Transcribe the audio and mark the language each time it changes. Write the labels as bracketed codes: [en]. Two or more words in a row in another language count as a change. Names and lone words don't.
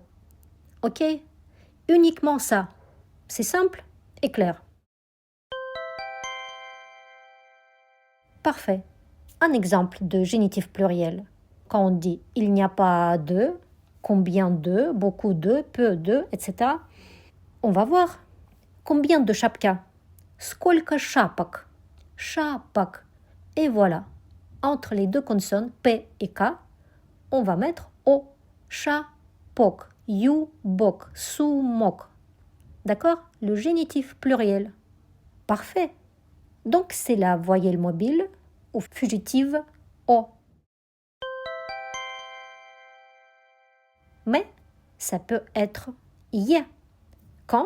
[fr] OK? Uniquement ça. C'est simple et clair. Parfait. Un exemple de génitif pluriel. Quand on dit « il n'y a pas de », « combien de »,« beaucoup de »,« peu de », etc. On va voir. Combien de шапка? [ru] Сколько шапок? Шапок. [fr] Et voilà. Entre les deux consonnes P et K, on va mettre O. [ru] Шапок, юбок, сумок. [fr] D'accord? Le génitif pluriel. Parfait. Donc c'est la voyelle mobile ou fugitive O. Mais ça peut être Y. Quand?